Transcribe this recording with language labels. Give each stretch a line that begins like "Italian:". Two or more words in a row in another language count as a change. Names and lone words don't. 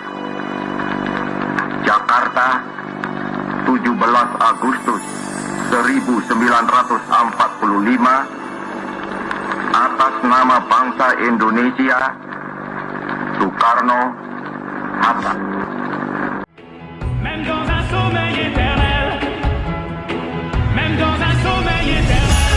Indonesian: Jakarta, 17 Agustus 1945, atas nama bangsa Indonesia, Soekarno-Hatta.
French: Même dans un sommeil éternel, même dans un sommeil éternel.